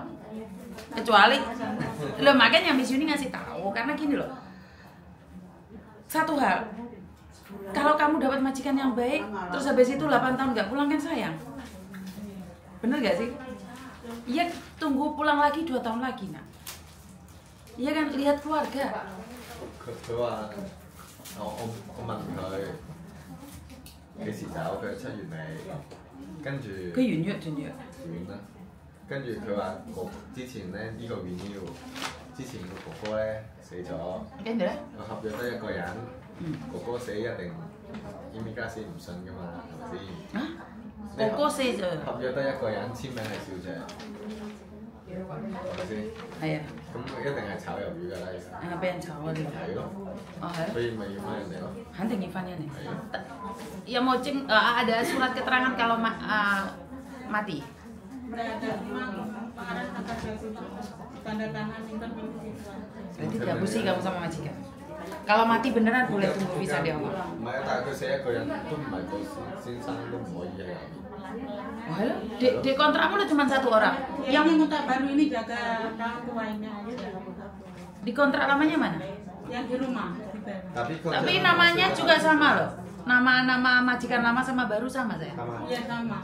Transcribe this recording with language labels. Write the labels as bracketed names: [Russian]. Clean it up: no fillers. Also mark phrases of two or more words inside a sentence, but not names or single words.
[Indonesian] Kecuali lo makanya Miss Yuni ngasih tahu karena gini loh. Satu hal, kalau kamu dapat majikan yang baik, terus habis itu 8 tahun nggak pulang kan sayang. Bener gak sih? Iya, tunggu pulang lagi 2 tahun lagi nak. Iya kan, lihat keluarga. [Cantonese] 佢話我問佢幾時走，佢7月尾，跟住佢完約完約。完啦。跟住佢話之前咧呢個 renew，之前個哥哥咧死咗，跟住咧，個合約得一個人，哥哥死一定 immigration 唔信噶嘛，係咪先？啊？哥哥死咗。合約得一個人，簽名係小姐，係咪先？係啊。咁一定係炒魷魚㗎啦，其實。俾人炒啊！呢個。係咯。哦係。所以咪要翻人哋咯。肯定要翻人哋。有冇 [Indonesian] ada surat keterangan kalau mati? Berada di Mako. Ada tanda tangan interminit. Berarti dihapusi kamu sama majikan. Kalau mati beneran boleh tunggu visa di Hongkong. [Cantonese] 唔係啊，但係佢死一個人都唔係個先生都唔可以喺入面。 [Indonesian] Oh, di kontrakmu udah cuma 1 orang. Yang minta baru ini jaga orang tuanya aja. Di kontrak lamanya mana? Yang di rumah. Tapi namanya juga sama loh. Nama majikan lama sama baru sama saya. Iya sama.